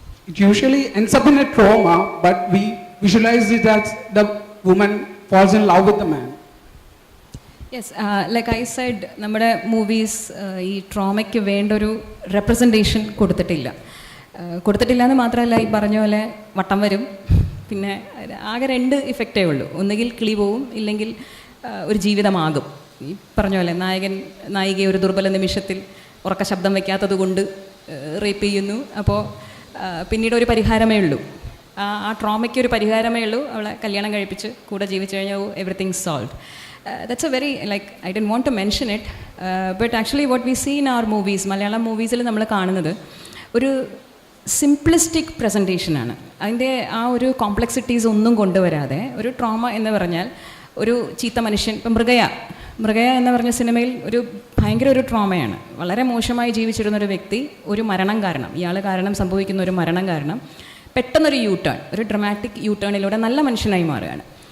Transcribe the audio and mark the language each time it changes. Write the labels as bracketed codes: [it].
[en] It usually ends up in a trauma, but we visualize it as the woman falls in love with the man. Yes, like I said, [ml] നമ്മുടെ movies ഈ ട്രോമയ്ക്ക് വേണ്ട ഒരു representation കൊടുത്തിട്ടില്ല എന്ന് മാത്രമല്ല, ഈ പറഞ്ഞ പോലെ വട്ടം വരും, പിന്നെ ആകെ 2 ഇഫക്റ്റേ ഉള്ളൂ. ഒന്നുകിൽ കിളി പോവും, ഇല്ലെങ്കിൽ ഒരു ജീവിതമാകും. ഈ പറഞ്ഞ പോലെ നായികയെ ഒരു ദുർബല നിമിഷത്തിൽ ഉറക്ക ശബ്ദം വയ്ക്കാത്തത് കൊണ്ട് റേപ്പ് ചെയ്യുന്നു. അപ്പോൾ പിന്നീട് ഒരു പരിഹാരമേ ഉള്ളൂ, ആ ട്രോമയ്ക്ക് ഒരു പരിഹാരമേ ഉള്ളൂ, അവളെ കല്യാണം കഴിപ്പിച്ച് കൂടെ ജീവിച്ചു കഴിഞ്ഞാൽ [en] Everything solve. That's a very, like, I didn't want to mention it, but actually what we see in our movies, [ml] Malayalam മൂവീസിൽ നമ്മൾ കാണുന്നത് ഒരു സിംപ്ലിസ്റ്റിക് പ്രസൻറ്റേഷനാണ്. അതിൻ്റെ ആ ഒരു കോംപ്ലക്സിറ്റീസ് ഒന്നും കൊണ്ടുവരാതെ ഒരു ട്രോമ എന്ന് പറഞ്ഞാൽ ഒരു ചീത്ത മനുഷ്യൻ, ഇപ്പം മൃഗയ എന്ന് പറഞ്ഞ സിനിമയിൽ ഒരു ഭയങ്കര ഒരു ട്രോമയാണ്. വളരെ മോശമായി ജീവിച്ചിരുന്നൊരു വ്യക്തി, ഒരു മരണം കാരണം, ഇയാൾ കാരണം സംഭവിക്കുന്ന ഒരു മരണം കാരണം പെട്ടെന്നൊരു ഒരു ഡ്രമാറ്റിക് യൂട്ടേണിലൂടെ നല്ല മനുഷ്യനായി മാറുകയാണ്.